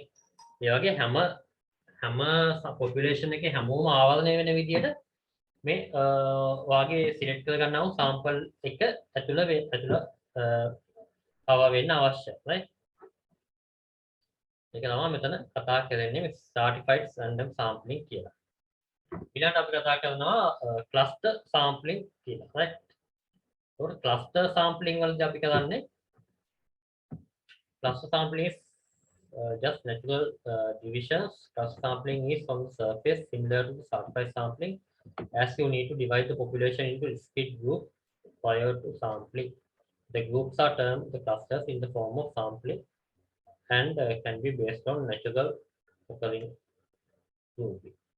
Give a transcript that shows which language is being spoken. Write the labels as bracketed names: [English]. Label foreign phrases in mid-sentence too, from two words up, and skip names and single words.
[Sinhala] ඒ වගේ හැම පොපියුලේෂන් එකේ හැමෝම ආවරණය වෙන විදිහට මේ වාගේ සිලෙක්ට් කර ගන්නා වූ සාම්පල් එක ඇතුළ කවර් වෙන්න අවශ්‍යයි. right ඒක තමයි මෙතන කතා කරන්නේ මේ [English] stratified random sampling [Sinhala] කියලා. ඊළඟට අපි කතා කරනවා [English] cluster sampling [Sinhala] කියලා. [English] right ඒකට cluster sampling [Sinhala] වලදී අපි කරන්නේ [English] cluster sampling is just natural divisions. Cluster sampling is on the surface similar to the stratified sampling, as you need to divide the population into discrete groups prior to sampling. The groups are termed the clusters in the form of sampling and can be based on natural occurring grouping.